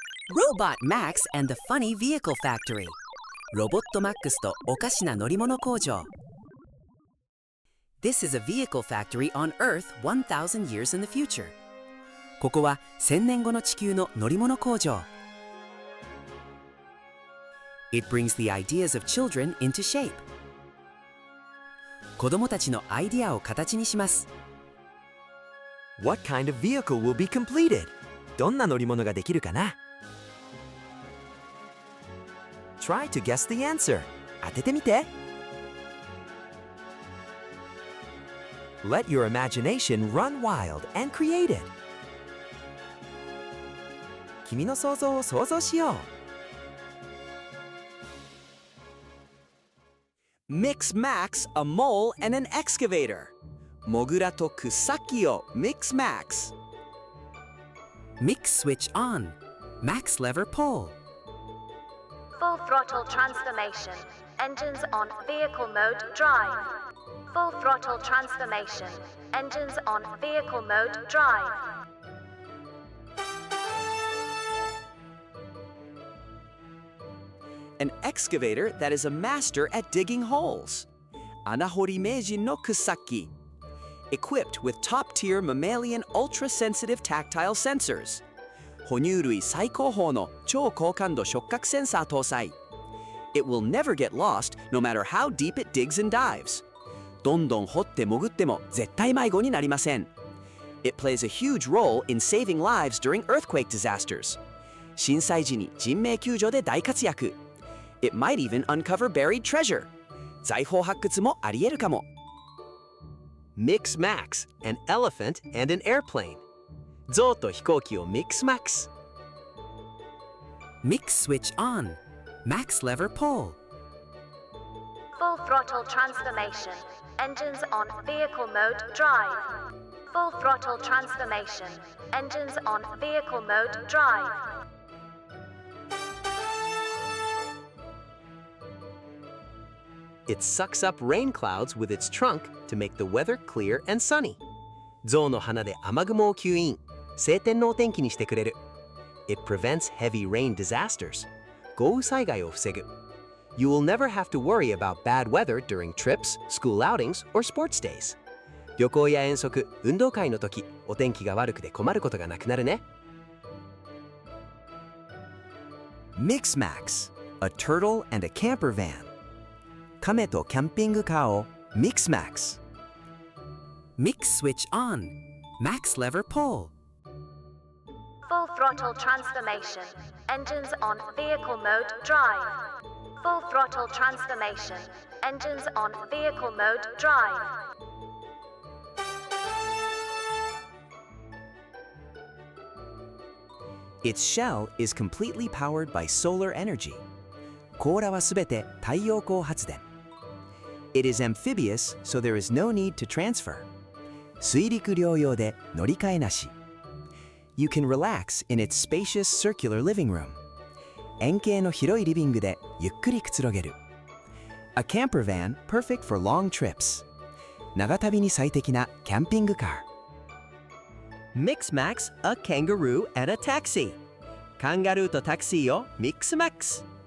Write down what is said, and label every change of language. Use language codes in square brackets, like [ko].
[en] Robot Max and the Funny Vehicle Factory [ja] ロボットマックスとおかしな乗り物工場 [en] This is a vehicle factory on Earth 1000 years in the future [ja] ここは1000年後の地球の乗り物工場 [en] It brings the ideas of children into shape [ja] 子供たちのアイデアを形にします [en] What kind of vehicle will be completed? [ja] どんな乗り物ができるかな [en] Try to guess the answer. [ja] 当ててみて。 [en] Let your imagination run wild and create it. [ja] 君の想像を想像しよう。 [en] Mix Max, a mole and an excavator. [ja] モグラと草木を Mix Max. [en] Mix switch on Max lever pull Full throttle transformation. Engines on vehicle mode drive. Full throttle transformation. Engines on vehicle mode drive. An excavator that is a master at digging holes. [ja] 穴掘り名人の草木。 [en] Equipped with top-tier mammalian ultra-sensitive tactile sensors. [ja] 哺乳類最高峰の超高感度触覚センサー搭載。 [en] It will never get lost no matter how deep it digs and dives. [ja] どんどん掘って潜っても絶対迷子になりません。 [en] It plays a huge role in saving lives during earthquake disasters. [ja] 震災時に人命救助で大活躍。 [en] It might even uncover buried treasure. [ja] 財宝発掘もあり得るかも。 [en] Mix Max, an elephant and an airplane. [ja] 象と飛行機を Mix Max. [en] Mix switch on Max lever pull Full throttle transformation. Engines on vehicle mode drive. Full throttle transformation. Engines on vehicle mode drive. It sucks up rain clouds with its trunk to make the weather clear and sunny. [ja] 象の鼻で雨雲を吸引。晴天のお天気にしてくれる。 [en] It prevents heavy rain disasters. [ja] 豪雨災害を防ぐ。 [en] You will never have to worry about bad weather during trips, school outings, or sports days. [ja] 旅行や遠足、運動会の時、お天気が悪くて困ることがなくなるね。 [en] Mix Max, a turtle and a camper van. [ja] 亀とキャンピングカーを Mix Max. [en] Mix switch on Max lever pull Full throttle transformation. Engines on vehicle mode drive. Full throttle transformation. Engines on vehicle mode drive. Its shell is completely powered by solar energy. [ja] 甲羅はすべて太陽光発電。 [en] It is amphibious, so there is no need to transfer. [ja] 水陸両用で乗り換えなし。 [en] You can relax in its spacious circular living room. [ja] 円形の広いリビングでゆっくりくつろげる。 [en] A camper van perfect for long trips. [ja] 長旅に最適なキャンピングカー。 [en] Mix Max, a kangaroo and a taxi. [ja] カンガルーとタクシーを Mix Max.